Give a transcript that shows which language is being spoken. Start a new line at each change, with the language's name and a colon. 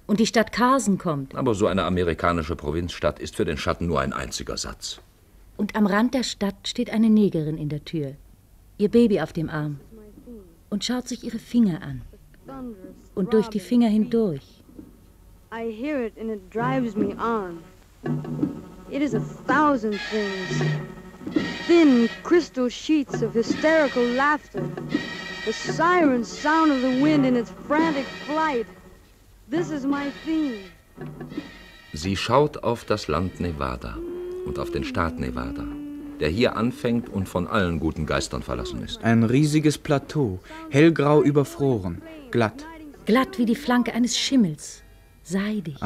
German: Und die Stadt Carson kommt. Aber so eine amerikanische Provinzstadt ist für den Schatten nur ein einziger Satz. Und am Rand der Stadt steht eine Negerin in der Tür, ihr Baby auf dem Arm, und schaut sich ihre Finger an. Und durch die Finger hindurch.
English: I hear it and it drives me on. It is a thousand things. Thin crystal sheets of hysterical laughter. The siren sound of the wind in its frantic flight. This is my theme.
German: Sie schaut auf das Land Nevada und auf den Staat Nevada, der hier anfängt und von allen guten Geistern verlassen ist. Ein riesiges Plateau, hellgrau überfroren, glatt. Glatt wie die Flanke eines Schimmels, seidig.